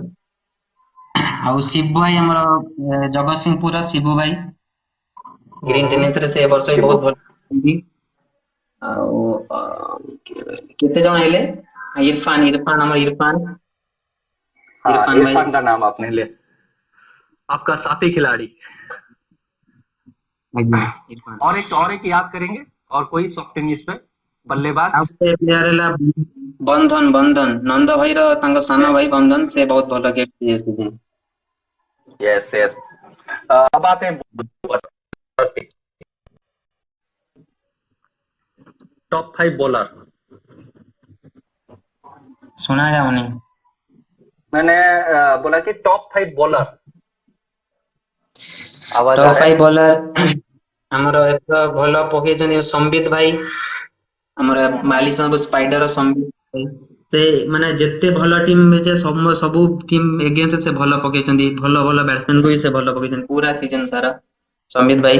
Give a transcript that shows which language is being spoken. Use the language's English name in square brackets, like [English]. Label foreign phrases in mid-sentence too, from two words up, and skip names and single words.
[Odia] ଆଉ ଶିବୁ ଭାଇ ଆମର ଜଗତସିଂହପୁର ଶିବୁ ଭାଇ [English] green tennis [Odia] ରେ ସେ ଏ ବର୍ଷ ବି [Hindi] शिबू। [Odia] ବହୁତ ଭଲ ଖେଳିଛନ୍ତି। ଆଉ କେତେ ଜଣ ହେଲେ? ଇରଫାନ ଇରଫାନ ଆମର ଇରଫାନ [Hindi] हाँ, [Odia] ଇରଫାନ ଭାଇ। [Hindi] इरफान का नाम आपने ले, आपका साथी खिलाड़ी। [Odia] ଆଜ୍ଞା ଇରଫାନ। [Hindi] और एक याद करेंगे, और कोई [English] soft tennis [Hindi] पे [Odia] ଆଉ [Hindi] बल्लेबाज? [Odia] ଗୋଟେ ପ୍ଲେୟାର ହେଲା ବନ୍ଧନ ବନ୍ଧନ ନନ୍ଦ ଭାଇର ତାଙ୍କ ସାନ ଭାଇ ବନ୍ଧନ, ସେ ବହୁତ ଭଲ ଖେଳିଛି ଏ season। [English] yes yes. [Hindi] अब आते हैं [English] top 5 bowler. [Odia] ଶୁଣା ଯାଉନି। [Hindi] मैंने बोला कि [English] top 5 bowler. [Hindi] आवाज आ [Odia] ଟପ୍ [Hindi] रहा [Odia] ଫାଇଭ୍ [Hindi] है? [Odia] ବୋଲର ଆମର ଏଥର ଭଲ ପକେଇଛନ୍ତି ସମ୍ବିତ ଭାଇ, ଆମର हम्म ମାଲି ସବୁ ସ୍ପାଇଡର ସମ୍ବିତ ଭାଇ। ସେ ମାନେ ଯେତେ ଭଲ ଟିମ୍ ଯେ ସବୁ [English] team against [Odia] ସେ ଭଲ ପକେଇଛନ୍ତି, ଭଲ ଭଲ ବ୍ୟାଟ୍ସମ୍ୟାନ କୁ ବି ସେ ଭଲ ପକେଇଛନ୍ତି ପୁରା ସିଜନ ସାରା। ସମ୍ବିତ ଭାଇ,